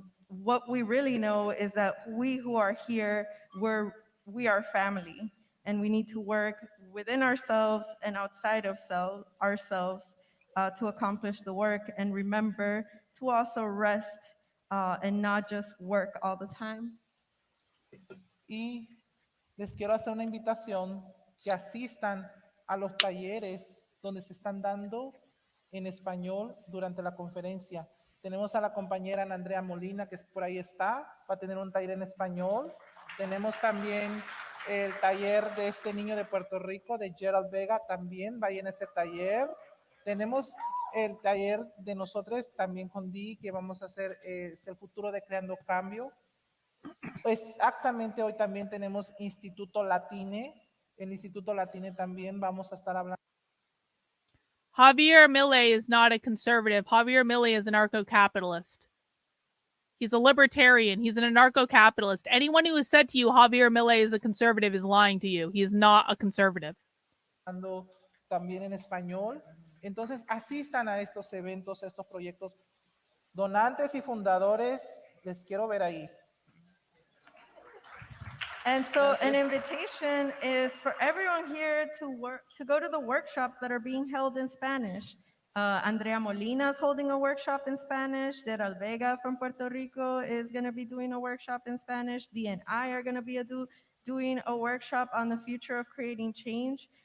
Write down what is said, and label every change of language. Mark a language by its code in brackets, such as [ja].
[en] What we really know is that we who are here, we are family, and we need to work within ourselves and outside of ourselves to accomplish the work, and remember to also rest and not just work all the time. [es] Y les quiero hacer una invitación que asistan a los talleres donde se están dando en español durante la conferencia. Tenemos a la compañera Ana Andrea Molina, que por ahí está, va a tener un taller en español. Tenemos también el taller de este niño de Puerto Rico, de Gerald Vega, también vaya en ese taller. Tenemos el taller de nosotros también con Dee, que vamos a hacer el futuro de Creando Cambio. Exactamente, hoy también tenemos Instituto Latine. El Instituto Latine también vamos a estar hablando. [en] Javier Milei is not a conservative. Javier Milei is an anarcho-capitalist. He's a libertarian. He's an anarcho-capitalist. Anyone who has said to you Javier Milei is a conservative is lying to you. He is not a conservative. [es] También en español. Entonces, asistan a estos eventos, a estos proyectos. Donantes y fundadores, les quiero ver ahí. [en] And so an invitation is for everyone here to go to the workshops that are being held in Spanish. Andrea Molina is holding a workshop in Spanish. Gerald Vega from Puerto Rico is going to be doing a workshop in Spanish. Dee and I are going to be doing a workshop on the future of creating change.